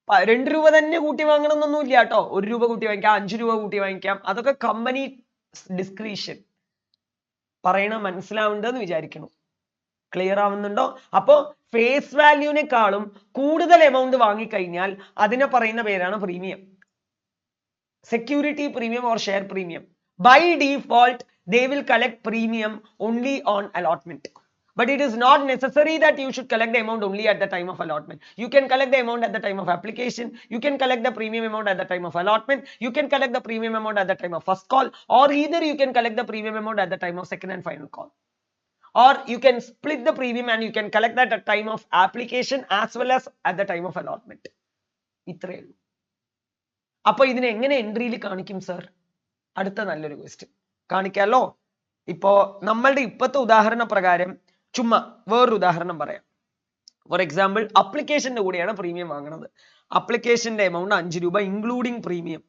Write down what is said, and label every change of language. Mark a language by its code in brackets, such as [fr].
[ml] 2 രൂപ തന്നെ കൂട്ടി വാങ്ങണം എന്നൊന്നും ഇല്ല കേട്ടോ. 1 രൂപ കൂട്ടി വാങ്ങിക്കാം, 5 രൂപ കൂട്ടി വാങ്ങിക്കാം. അതൊക്കെ കമ്പനി ഡിസ്ക്രിഷൻ. പറയണ മനസ്സിലാവുണ്ടെന്ന് വിചാരിക്കണം. ക്ലിയർ ആവുന്നുണ്ടോ? അപ്പോ ഫേസ് വാല്യൂവിനേക്കാളും കൂടുതൽ എമൗണ്ട് വാങ്ങിക്കഴിഞ്ഞാൽ അതിനെ പറയുന്ന പേരാണ് premium. [en] Security premium or share premium. By default they will collect premium only on allotment, but it is not necessary that you should collect the amount only at the time of allotment. You can collect the amount at the time of application, you can collect the premium amount at the time of allotment, you can collect the premium amount at the time of first call, or either you can collect the premium amount at the time of second and final call, or you can split the premium and you can collect that at time of application as well as at the time of allotment. [ml] ഇത്രയേ ഉള്ളൂ. അപ്പൊ ഇതിനെ എങ്ങനെ എൻട്രിയിൽ കാണിക്കും sir? അടുത്ത നല്ലൊരു question കാണിക്കാലോ. ഇപ്പോ നമ്മളുടെ ഇപ്പോഴത്തെ ഉദാഹരണ പ്രകാരം ചുമ്മാ വേറൊരു ഉദാഹരണം പറയാം. ഫോർ എക്സാമ്പിൾ അപ്ലിക്കേഷന്റെ കൂടെയാണ് പ്രീമിയം വാങ്ങുന്നത്. അപ്ലിക്കേഷന്റെ എമൗണ്ട് 5 രൂപ ഇൻക്ലൂഡിങ് പ്രീമിയം.